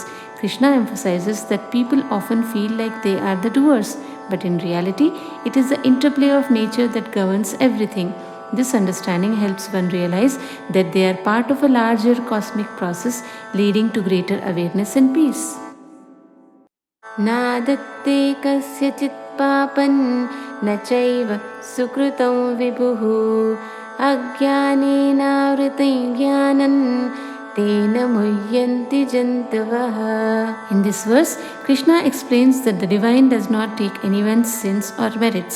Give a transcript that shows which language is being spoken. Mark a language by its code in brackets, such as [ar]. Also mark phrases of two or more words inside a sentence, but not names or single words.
[en] Krishna emphasizes that people often feel like they are the doers, but in reality, it is the interplay of nature that governs everything. This understanding helps one realize that they are part of a larger cosmic process leading to greater awareness and peace. [sa] नादत्ते कस्यचित् पापं न चैव सुकृतं विभुः अज्ञानेन आवृतं ज्ञानं तेन मुह्यन्ति जन्तवः. [en] In this verse, Krishna explains that the divine does not take anyone's sins or merits.